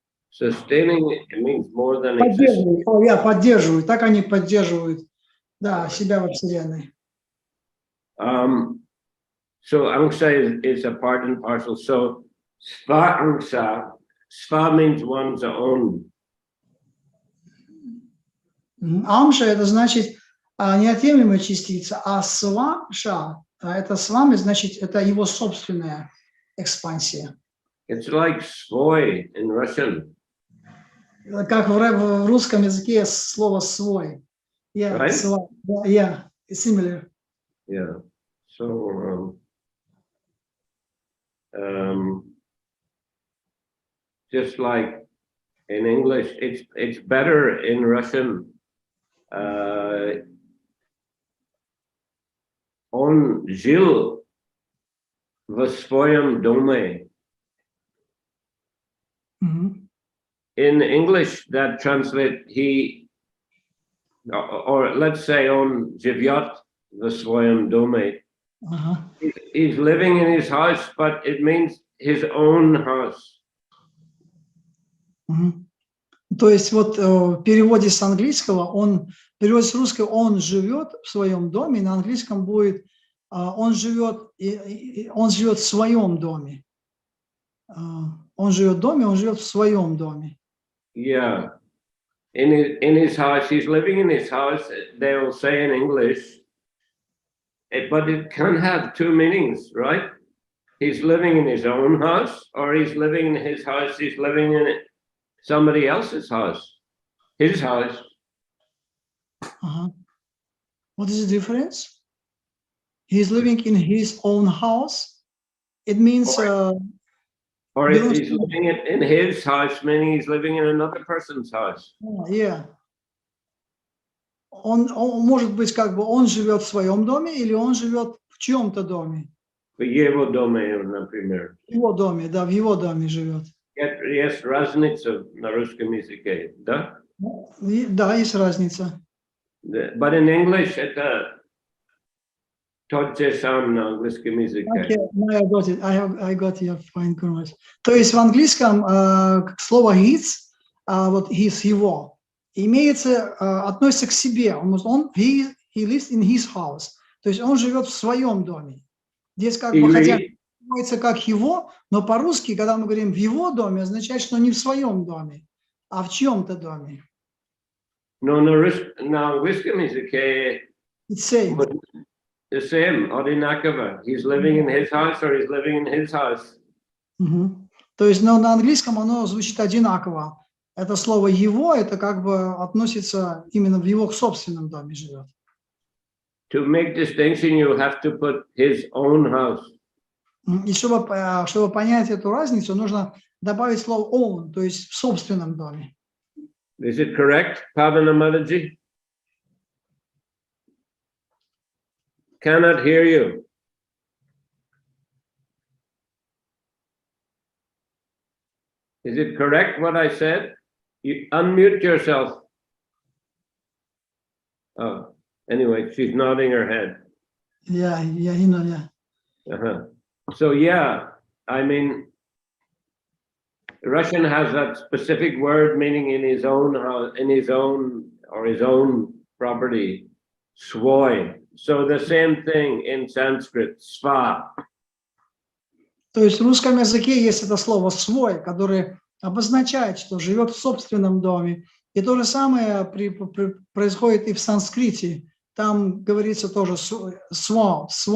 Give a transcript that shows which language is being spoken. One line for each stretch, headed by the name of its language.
English: Sustaining means more than existing.
Russian: Поддерживают. Так они поддерживают, да, себя во вселенной.
English: So angsa is a part and parcel. So sva angsa, sva means one's own.
Russian: Амша это значит неотъемлемая частица, а свамша это свами, значит это его собственная экспансия.
English: It's like svoi in Russian.
Russian: Как в русском языке слово «свой».
English: Yeah, Right? свой. Yeah, similar. Yeah. So, just like in English, it's better in Russian.
Russian: Он жил в своем доме.
English: In English, that translates he, or let's say
Russian: он живет в своем доме.
English: He's living in his house, but it means his own house.
Russian: То есть вот в переводе с английского, перевод с русского, он живет в своем доме, на английском будет он живет в своем доме. Он живет в доме, он живет в своем доме.
English: Yeah. In his house, he's living in his house, they will say in English, but it can have two meanings, right? He's living in his own house, or he's living in his house, he's living in somebody else's house, his house. What is the difference? He's living in his own house. It means... or if he's living in his house, meaning he's living in another person's house. Yeah.
Russian: Он может быть как бы он живет в своем доме или он живет в чьем-то доме. В его доме, например. В его доме, да, в его доме живет. Есть разница на русском языке, да? Да, есть разница.
English: But in English,
Russian: это тот же самый на английском языке.
English: Okay, I got it. I got your point, Gurmaj.
Russian: То есть в английском слово his, вот his, его, относится к себе.
English: He lives in his house.
Russian: То есть он живет в своем доме. Здесь как бы хотя переводится как его, но по-русски, когда мы говорим в его доме, означает, что не в своем доме, а в чьем-то доме. Но на английском языке
English: the same,
Russian: одинаково.
English: He's living in his house or he's living in his house.
Russian: То есть, но на английском оно звучит одинаково. Это слово «его», это как бы относится именно в его собственном доме живет.
English: To make distinction, you have to put his own house.
Russian: И чтобы понять эту разницу, нужно добавить слово own, то есть в собственном доме.
English: Is it correct, Pavana Mataji? Cannot hear you. Is it correct what I said? You unmute yourself. Oh, anyway, she's nodding her head. Yeah, you know, yeah. So yeah, I mean, Russian has that specific word meaning in his own house, in his own property, svoy. So the same thing in Sanskrit, sva.
Russian: То есть в русском языке есть это слово «свой», которое обозначает, что живет в собственном доме. И то же самое происходит и в санскрите. Там говорится тоже «свам».